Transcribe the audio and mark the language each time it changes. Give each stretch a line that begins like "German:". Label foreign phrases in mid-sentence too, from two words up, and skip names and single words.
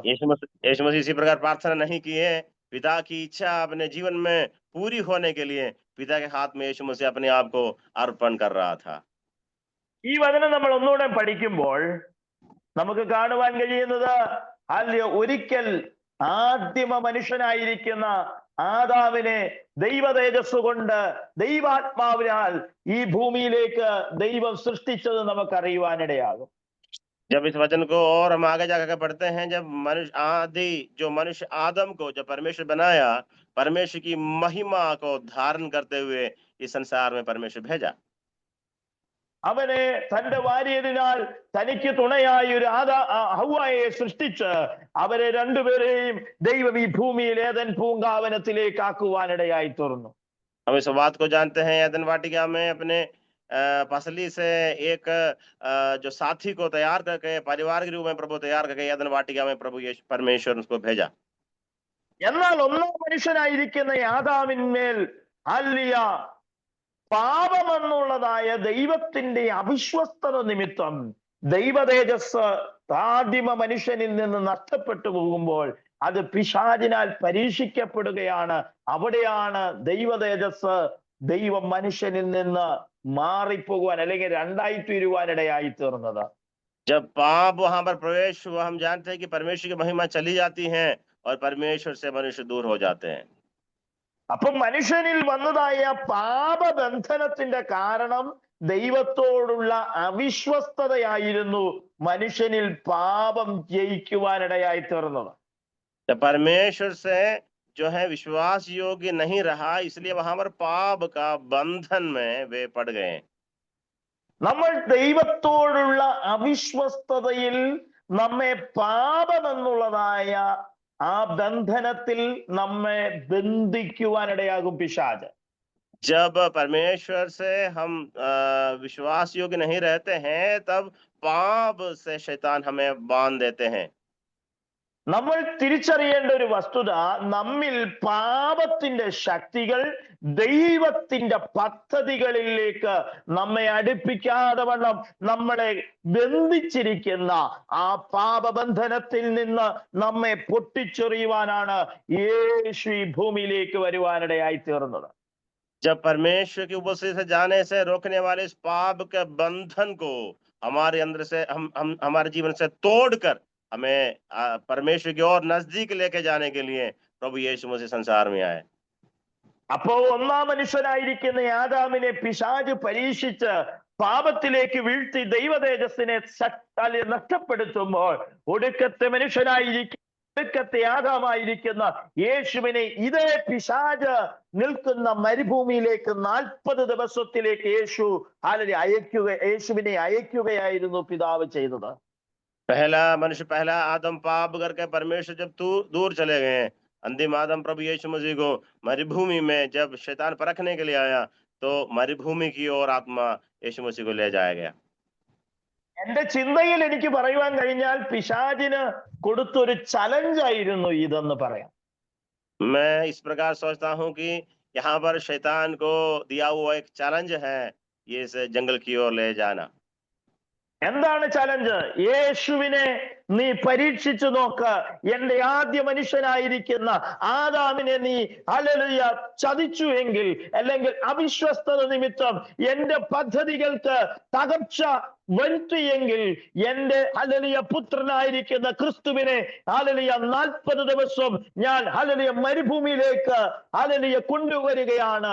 Hindi: यीशु मसीह इसी प्रकार प्रार्थना नहीं की है, पिता की इच्छा अपने जीवन में पूरी होने के लिए पिता के हाथ में यीशु मसीह अपने आप को अर्पण कर रहा था।
Malayalam: ഈ വചനം നമ്മൾ ഒന്നുകൂടെ പഠിക്കുമ്പോൾ നമുക്ക് കാണുവാൻ കഴിയുന്നത് ഒരിക്കൽ ആദിമ മനുഷ്യനായിരിക്കുന്ന ആദാമിനെ ദൈവ തേജസ് കൊണ്ട് ദൈവാത്മാവിനാൽ ഈ ഭൂമിയിലേക്ക് ദൈവം സൃഷ്ടിച്ചത് നമുക്ക് അറിയുവാനിടയാകും.
Hindi: जब इस वचन को और हम आगे जाकर पढ़ते हैं, जब मनुष्य आदम को जब परमेश्वर बनाया, परमेश्वर की महिमा को धारण करते हुए इस संसार में परमेश्वर भेजा।
Malayalam: അവനെ തന്റെ വാര്യതിനാൽ തനിക്ക് തുണയായി ഒരു ഹവ്വായെ സൃഷ്ടിച്ച് അവരെ രണ്ടുപേരെയും ദൈവം ഈ ഭൂമിയിൽ ഏദൻ പൂങ്കാവനത്തിലേക്ക് ആക്കുവാനിടയായി തീർന്നു.
Hindi: हम इस बात को जानते हैं, एदन वाटिका में अपने पसली से एक जो साथी को तैयार करके परिवार के रूप में प्रभु तैयार करके एदन वाटिका में प्रभु परमेश्वर उसको भेजा।
Malayalam: എന്നാൽ ഒന്നാം മനുഷ്യനായിരിക്കുന്ന ആദാമിന്മേൽ പാപമെന്നുള്ളതായ ദൈവത്തിന്റെ അവിശ്വസ്തത നിമിത്തം ദൈവ തേജസ് ആദിമ മനുഷ്യനിൽ നിന്ന് നഷ്ടപ്പെട്ടു പോകുമ്പോൾ അത് പിശാചിനാൽ പരീക്ഷിക്കപ്പെടുകയാണ്. അവിടെയാണ് ദൈവ തേജസ്, ദൈവം മനുഷ്യനിൽ നിന്ന് മാറിപ്പോകുവാൻ അല്ലെങ്കിൽ രണ്ടായി തീരുവാനിടയായി തീർന്നത്.
Hindi: जब पाप वहां पर प्रवेश हुआ, हम जानते हैं कि परमेश्वर की महिमा चली जाती है और परमेश्वर से मनुष्य दूर हो जाते हैं।
Malayalam: അപ്പൊ മനുഷ്യനിൽ വന്നതായ പാപബന്ധനത്തിന്റെ കാരണം ദൈവത്തോടുള്ള അവിശ്വസ്തതയായിരുന്നു മനുഷ്യനിൽ പാപം ജയിക്കുവാനിടയായി തീർന്നത്.
Hindi: जब परमेश्वर से जो है विश्वास योग्य नहीं रहा, इसलिए वहां पर पाप का बंधन में वे पड़ गए।
Malayalam: നമ്മൾ ദൈവത്തോടുള്ള അവിശ്വസ്തതയിൽ നമ്മെ പാപമെന്നുള്ളതായ ആ ബന്ധനത്തിൽ നമ്മെ ബന്ധിക്കുവാനിടയാകും പിശാച്.
Hindi: जब परमेश्वर से हम विश्वास योग्य नहीं रहते हैं, तब पाप से शैतान हमें बांध देते हैं।
Malayalam: നമ്മൾ തിരിച്ചറിയേണ്ട ഒരു വസ്തുത, നമ്മിൽ പാപത്തിന്റെ ശക്തികൾ ദൈവത്തിന്റെ പദ്ധതികളിലേക്ക് നമ്മെ അടുപ്പിക്കാതെ വണ്ണം നമ്മളെ ബന്ധിച്ചിരിക്കുന്ന ആ പാപബന്ധനത്തിൽ നിന്ന് നമ്മെ പൊട്ടിച്ചെറിയുവാനാണ് യേശു ഈ ഭൂമിയിലേക്ക് വരുവാനിടയായി തീർന്നത്.
Hindi: जब परमेश्वर की उपस्थिति से जाने से रोकने वाले इस पाप के बंधन को हमारे अंदर से हम हमारे जीवन से तोड़कर हमें परमेश्वर की ओर नजदीक लेके जाने के लिए प्रभु यीशु मसीह संसार में आए।
Malayalam: അപ്പോ ഒന്നാം മനുഷ്യനായിരിക്കുന്ന ആദാമിനെ പിശാച് പരീക്ഷിച്ച് പാപത്തിലേക്ക് വീഴ്ത്തി ദൈവ തേജസ്സിനെ നഷ്ടപ്പെടുത്തുമ്പോൾ ഒടുക്കത്തെ മനുഷ്യനായിരിക്കും, ഒടുക്കത്തെ ആദാമായിരിക്കുന്ന യേശുവിനെ ഇതേ പിശാച് നിൽക്കുന്ന മരുഭൂമിയിലേക്ക് 40 ദിവസത്തിലേക്ക് യേശുവിനെ അയക്കുകയായിരുന്നു പിതാവ് ചെയ്തത്.
Hindi: पहला मनुष्य, पहला आदम पाप करके परमेश्वर जब दूर चले गए, अंतिम आदम प्रभु यीशु मसीह को मरुभूमि में जब शैतान परखने के लिए आया, तो मरुभूमि की ओर आत्मा यीशु मसीह को ले जाया गया।
Malayalam: എന്റെ ചിന്തയിൽ എനിക്ക് പറയുവാൻ കഴിഞ്ഞാൽ പിശാചിന് കൊടുത്തൊരു ചലഞ്ചായിരുന്നു ഇതെന്ന് പറയാം.
Hindi: मैं इस प्रकार सोचता हूँ कि यहाँ पर शैतान को दिया हुआ एक चैलेंज है, ये इस जंगल की ओर ले जाना।
Malayalam: എന്താണ് ചലഞ്ച്? യേശുവിനെ നീ പരീക്ഷിച്ചു നോക്ക്. എന്റെ ആദ്യ മനുഷ്യനായിരിക്കുന്ന ആദാമിനെ നീ ഹല്ലേലൂയ ചതിച്ചു എങ്കിൽ, അല്ലെങ്കിൽ അവിശ്വസ്തത നിമിത്തം എന്റെ പദ്ധതികൾക്ക് തകർച്ച വരുത്തിയെങ്കിൽ, എന്റെ ഹല്ലേലൂയ പുത്രനായിരിക്കുന്ന ക്രിസ്തുവിനെ ഹല്ലേലൂയ 40 ദിവസം ഞാൻ ഹല്ലേലൂയ മരുഭൂമിയിലേക്ക് ഹല്ലേലൂയ കൊണ്ടുവരികയാണ്.